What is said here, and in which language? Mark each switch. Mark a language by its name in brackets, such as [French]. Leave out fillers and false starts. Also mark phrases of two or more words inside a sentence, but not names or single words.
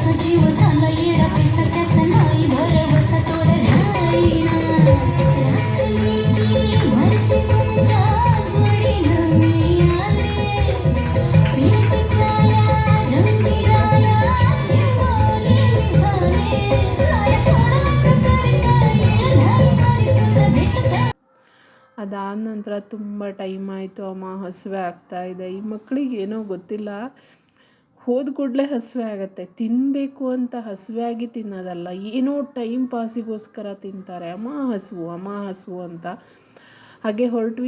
[Marathi] जीव झाला येडा पैसा त्याचा नाही भरवसा तोर राहीना रात्री भरची तुमच्या जोडीनं मी आले प्रीतीच्या या रंगीराया चिंबोली मी झाले राया सोडक तरी काय नाही तरी पुन्हा भेटत [Kannada] ಅದಾದ ನಂತರ ತುಂಬ ಟೈಮ್ ಆಯಿತು. ಅಮ್ಮ ಹಸಿವೆ ಆಗ್ತಾಯಿದೆ. ಈ ಮಕ್ಕಳಿಗೆ ಏನೋ ಗೊತ್ತಿಲ್ಲ, ಹೋದ ಕೂಡಲೇ ಹಸಿವೆ ಆಗುತ್ತೆ. ತಿನ್ನಬೇಕು ಅಂತ ಹಸಿವೆಯಾಗಿ ತಿನ್ನೋದಲ್ಲ, ಏನೋ ಟೈಮ್ ಪಾಸಿಗೋಸ್ಕರ ತಿಂತಾರೆ. ಅಮ್ಮ ಹಸಿವು ಅಂತ. ಹಾಗೆ ಹೊರಟ್ವಿ.